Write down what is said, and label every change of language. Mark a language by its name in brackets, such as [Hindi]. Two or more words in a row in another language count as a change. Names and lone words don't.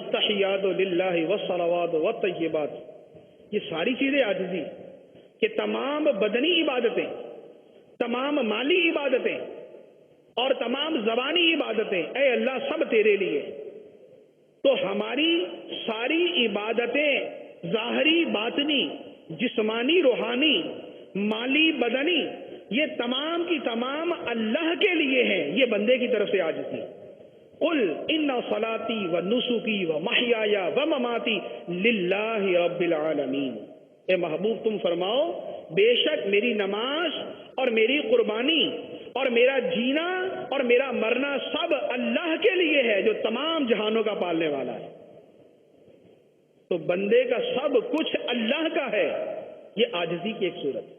[Arabic] التحیات للہ والصلوات والطیبات، [Urdu] یہ ساری چیزیں عاجزی کہ تمام بدنی عبادتیں، تمام مالی عبادتیں اور تمام زبانی عبادتیں اے اللہ سب تیرے لیے۔ تو ہماری ساری عبادتیں ظاہری باطنی جسمانی روحانی مالی بدنی یہ تمام کی تمام اللہ کے لیے ہیں، یہ بندے کی طرف سے عاجزی۔ [Arabic] قل ان صلاتی و نسکی و محیای و مماتی للہ رب العالمین، [Urdu] اے محبوب تم فرماؤ بے شک میری نماز اور میری قربانی اور میرا جینا اور میرا مرنا سب اللہ کے لیے ہے جو تمام جہانوں کا پالنے والا ہے۔ تو بندے کا سب کچھ اللہ کا ہے، یہ عاجزی کی ایک صورت ہے۔